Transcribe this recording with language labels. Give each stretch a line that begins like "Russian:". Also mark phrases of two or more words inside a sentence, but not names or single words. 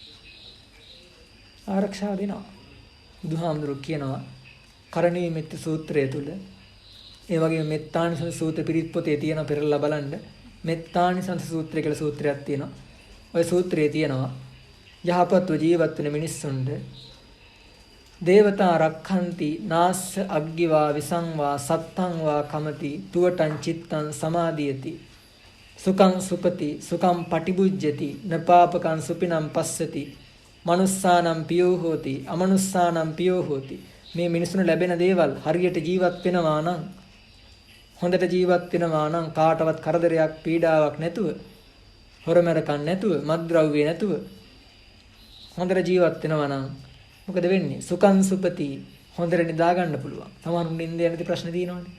Sinhala: ආරක්ෂාව දෙනවා. බුදුහාමුදුරුවෝ කියනවා කරණීය මෙත්ත සූත්‍රය තුල ඒ වගේම මෙත්තානිසංස සූත්‍ර පිරිත් පොතේ තියෙන පෙරලා බලන්න මෙත්තානිසංස සූත්‍රය කියලා සූත්‍රයක් තියෙනවා. ওই සූත්‍රයේ තියෙනවා යහපත්ව ජීවත් වෙන මිනිස්සුන්ට
Pali: දේවතා රක්ඛන්ති නාස්ස අග්ගිවා විසංවා සත්තං වා කමති තුවටං චිත්තං සමාධියති සුඛං සුපති සුඛං පටිබුජ්ජති නපාපකං සුපිනම් පස්සති මනුස්සානම් පියෝ හෝති අමනුස්සානම් පියෝ හෝති.
Sinhala: මේ මිනිසුන්ට ලැබෙන දේවල් හරියට ජීවත් වෙනවා නම් හොඳට ජීවත් වෙනවා නම් කාටවත් කරදරයක් පීඩාවක් නැතුව, හොරමරකම් නැතුව, මත්ද්‍රව්‍ය නැතුව හොඳට ජීවත් වෙනවා නම් මොකද වෙන්නේ?
Pali: සුඛං සුපති.
Sinhala: හොඳට නිදා ගන්න පුළුවන්. තමන් නිින්ද යනදී ප්‍රශ්න තියෙනවනේ.